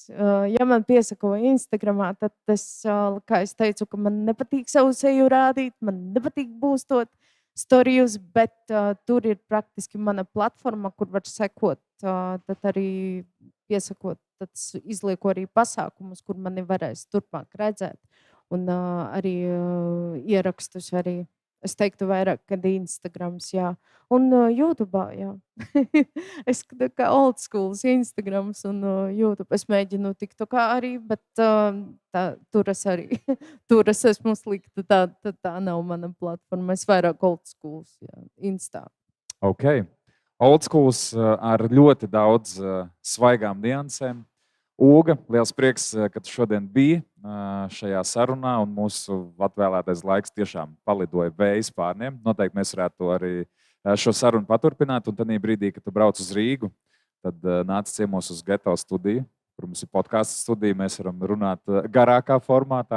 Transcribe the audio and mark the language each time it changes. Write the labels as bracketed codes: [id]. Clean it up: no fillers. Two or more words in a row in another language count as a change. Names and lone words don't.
[lv] Ja man piesako Instagramā, tad es, kā es teicu, ka man nepatīk savu seju rādīt, man nepatīk būstot storijus, bet tur ir praktiski mana platforma, kur var sekot, tad arī piesakot, tad izlieku arī pasākumus, kur mani varēs turpmāk redzēt. Un arī ierakstus arī. Es teiktu vairāk, kad Instagrams, jā. Un YouTube'ā, jā. Es kā [en] old schools [lv] Instagrams un YouTube. Es mēģinu TikTokā arī, bet tur es arī, tur es esmu slikta. Tā nav mana platforma. Es vairāk [en] old schools, [lv] jā, Instā. Ok. [en] Old schools [lv] ar ļoti daudz svaigām niansēm. Uga, liels prieks, ka tu šodien biji šajā sarunā, un mūsu atvēlētais laiks tiešām palidoja vējas pārniem. Noteikti mēs varētu arī šo sarunu paturpināt, un tad brīdī, kad tu brauc uz Rīgu, tad nāc ciemos uz Geto studiju, kur mums ir podcasts studija, mēs varam runāt garākā formātā.